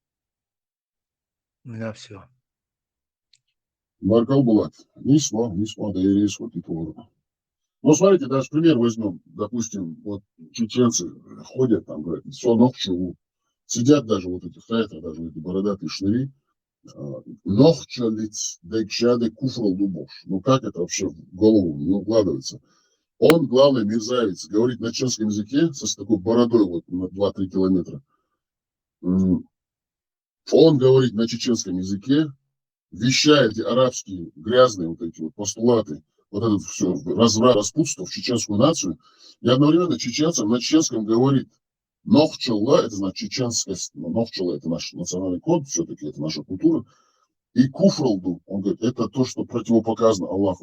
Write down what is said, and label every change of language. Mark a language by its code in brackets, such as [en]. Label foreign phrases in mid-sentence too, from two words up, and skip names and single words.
[ru] У меня все. [ce] Баркал Булат. Нисма, да и риску типа. [ru] Ну, смотрите, даже пример возьмем. Допустим, вот чеченцы ходят там, говорят, все нохчу. Сидят даже вот эти хайты, даже эти бородатые шныри. [ce] Нохча лиц, декшады куфрал дубош. [ru] Ну, как это вообще в голову не укладывается? Он, главный мерзавец, говорит на чеченском языке с такой бородой вот на 2-3 километра. Он говорит на чеченском языке, вещает эти арабские грязные вот эти вот постулаты, вот это все разврат, распутство в чеченскую нацию, и одновременно чеченцам на чеченском говорит нохчалла, это значит чеченскость, нохчалла это наш национальный код, все-таки это наша культура, и куфралду, он говорит, это то, что противопоказано Аллаху.